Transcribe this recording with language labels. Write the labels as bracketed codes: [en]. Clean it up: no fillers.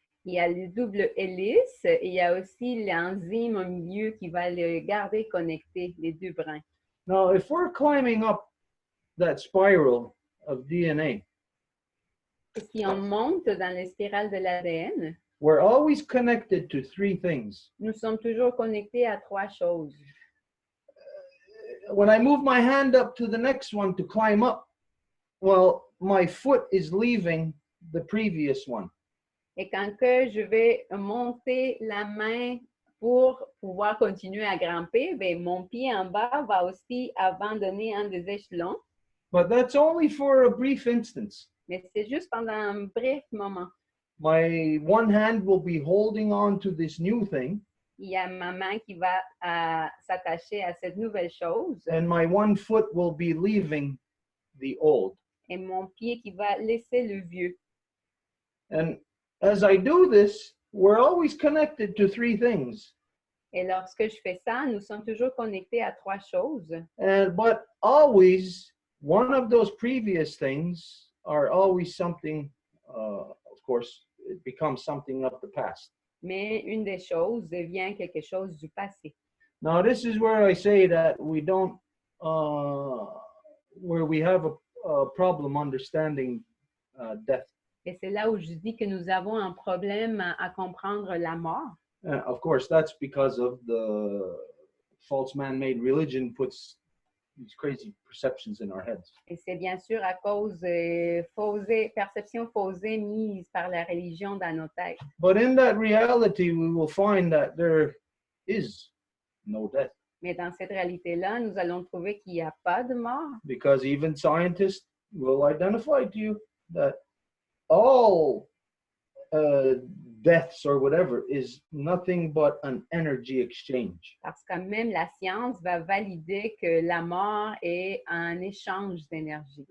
[fr] Il y a le double hélice et il y a aussi l'enzyme au milieu qui va le garder connecté, les deux brins. [en] Now, if we're climbing up that spiral of DNA, [fr] Et si on monte dans les spirales de l'ADN, [en] we're always connected to three things. [fr] nous sommes toujours connectés à trois choses. [en] When I move my hand up to the next one to climb up, well, my foot is leaving the previous one. [fr] Et quand que je vais monter la main pour pouvoir continuer à grimper, ben, mon pied en bas va aussi abandonner un des échelons. [en] But that's only for a brief instance. [fr] Mais c'est juste pendant un bref moment. [en] My one hand will be holding on to this new thing, [fr] Il y a ma main qui va s'attacher à cette nouvelle chose [en] and my one foot will be leaving the old. [fr] et mon pied qui va laisser le vieux. [en] And as I do this, we're always connected to three things. [fr] Et lorsque je fais ça, nous sommes toujours connectés à trois choses. [en] But always, one of those previous things are always something, of course, it becomes something of the past. [fr] Mais une des choses devient quelque chose du passé. [en] Now, this is where I say that we don't, where we have a problem understanding death. [fr] Et c'est là où je dis que nous avons un problème à comprendre la mort. [en] Of course, that's because of the false man-made religion puts these crazy perceptions in our heads. [fr] Et c'est bien sûr à cause perceptions fausées mises par la religion dans nos têtes. [en] But in that reality, we will find that there is no death. [fr] Mais dans cette réalité-là, nous allons trouver qu'il n'y a pas de mort. [en] Because even scientists will identify to you that all deaths or whatever is nothing but an energy exchange. [fr] Parce que même la science va valider que la mort est un échange d'énergie.